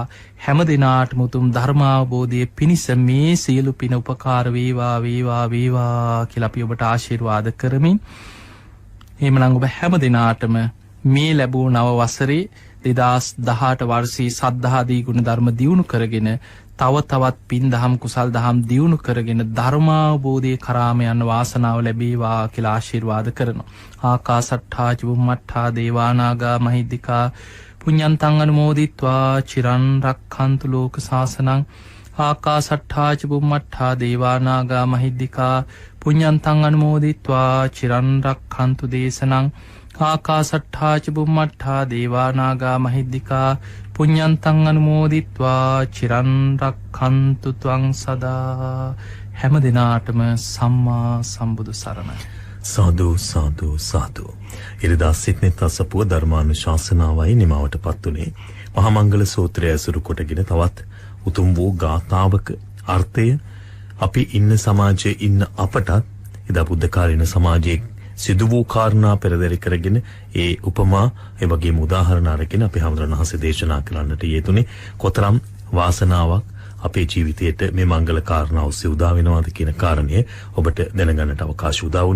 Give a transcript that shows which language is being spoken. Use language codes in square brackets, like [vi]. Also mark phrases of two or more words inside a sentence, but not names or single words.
[si] හැම දිනාටම උතුම් ධර්මාවබෝධයේ පිණිස මේ සියලු පින උපකාර වේවා වේවා වේවා කියලා අපි ඔබට ආශිර්වාද කරමින් එහෙමනම් ඔබ හැම දිනාටම මේ ලැබූ නව වසරේ 2018 වර්ෂයේ සද්ධාදී ගුණ ධර්ම දියුණු කරගෙන තව තවත් පින් දහම් කුසල් දහම් දියුණු කරගෙන ධර්මාවබෝධයේ කරාම යන වාසනාව ලැබේවා කියලා ආශිර්වාද කරනවා. [pi] ආකාසට්ඨා චුම්මට්ඨා දේවානාගා මහිද්దికා පුඤ්ඤන්තං අනුමෝදිත්වා චිරන් රක්ඛන්තු ලෝක සාසනං. ආකාසට්ඨා චුම්මට්ඨා දේවානාගා මහිද්దికා පුඤ්ඤන්තං අනුමෝදිත්වා චිරන් රක්ඛන්තු දේශනං. ආකාසට්ඨා චුම්මට්ඨා දේවානාගා මහිද්దికා පුඤ්ඤන්තං අනුමෝදිත්වා චිරන් රක්ඛන්තු ත්වං සදා. [si] හැම දිනාටම සම්මා සම්බුදු සරණයි. සාදු සාදු සාදු. ඉරිදා සිට්නේ තසපුව ධර්මානුශාසනාවයි නිමවටපත් උනේ මහා මංගල සූත්‍රය ඇසුරු කොටගෙන තවත් උතුම් වූ ගාථාවක අර්ථය අපි ඉන්න සමාජයේ ඉන්න අපටත් එදා බුද්ධ කාලීන සමාජයේ සිදු වූ කාරණා පෙරදරි කරගෙන ඒ උපමා ඒ වගේම උදාහරණ අරගෙන අපි හැමදෙනාම දේශනා කරන්නට යෙදුනේ කොතරම් වාසනාවක් අපේ ජීවිතයට මේ මංගල කාරණා ඔස්සේ උදා වෙනවාද කියන කාරණය ඔබට දැනගන්නට අවකාශ උදා වුණා.